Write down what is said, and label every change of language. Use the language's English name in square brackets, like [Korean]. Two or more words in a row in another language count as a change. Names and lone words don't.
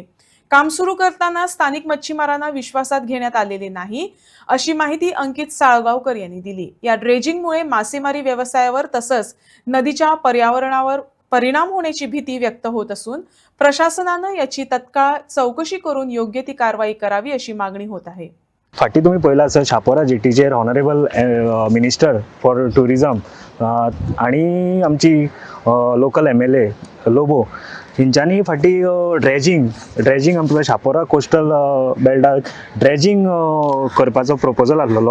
[Marathi] काम सुरू करताना स्थानिक मच्छीमारांना विश्वासात घेण्यात आलेले नाही, अशी माहिती अंकित साळगावकर यांनी दिली. या ड्रेजिंगमुळे मासेमारी व्यवसायावर तसंच नदीच्या पर्यावरणावर परिणाम होण्याची भीती व्यक्त होत असून प्रशासनानं याची तत्काळ चौकशी करून योग्य ती कारवाई करावी अशी मागणी होत आहे. [Konkani] फाटी तुम्ही पहिला सर शापोरा जेटीचेर [English] honourable minister for tourism [Konkani] आणि आमची लोकल MLA लोबो हिंच्यांनी फाटी ड्रेजिंग आमच्या शापोरा कोस्टल बेल्टाक ड्रेजिंग करपाचो प्रपोजल आसलेलो.